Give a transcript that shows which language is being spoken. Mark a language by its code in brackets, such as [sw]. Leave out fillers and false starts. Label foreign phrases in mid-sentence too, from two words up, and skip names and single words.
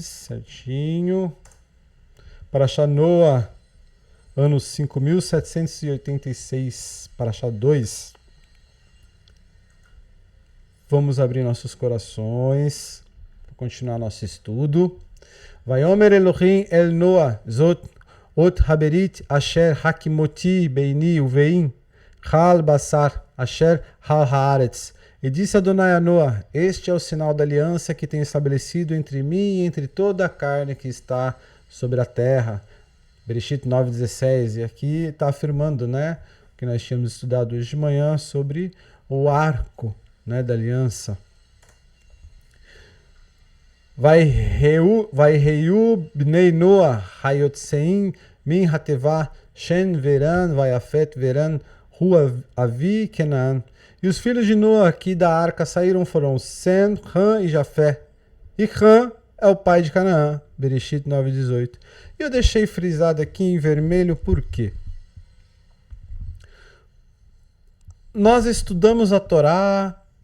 [pt] Certinho. Parashá Noah, ano 5786, Parashá 2. Vamos abrir nossos corações para continuar nosso estudo. [he] ויאמר אלוהים אל נח זאת אות הברית אשר הקימותי ביני ובין כל בשר אשר על הארץ. [pt] E disse Adonai a Noah: este é o sinal da aliança que tenho estabelecido entre mim e entre toda a carne que está sobre a terra. Bereshit 9:16. E aqui está afirmando, que nós tínhamos estudado hoje de manhã sobre o arco, da aliança. [he] ויהיו בני נח היוצאים מן התבה שם וחם ויפת וחם הוא אבי כנען. [pt] E os filhos de Noah que da arca saíram foram Sem, Ham e Jafé. E Ham é o pai de Canaã. Bereshit 9:18. E eu deixei frisado aqui em vermelho por quê? Nós estudamos a Torá.